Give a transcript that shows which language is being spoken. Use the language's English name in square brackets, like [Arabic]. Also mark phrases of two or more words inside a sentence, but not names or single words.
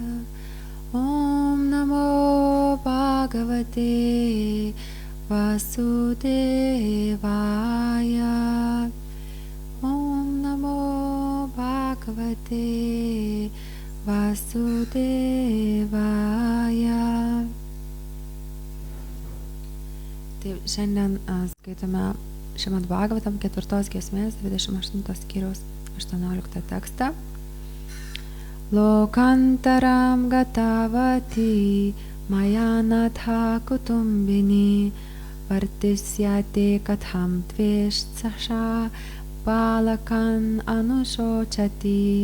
[Sanskrit] Om Namo Bhagavate Vasudevaya. Om Namo Bhagavate Vasudevaya. [Lithuanian] Taip, šiandien skaitome Šrimad Bhagavatam 4 giesmės 28 skyriaus 18 tekstą. [Sanskrit] Lokantaram gatavati mayanatha kutumbini vartisyate katham tveshtsasha balakan anushochati.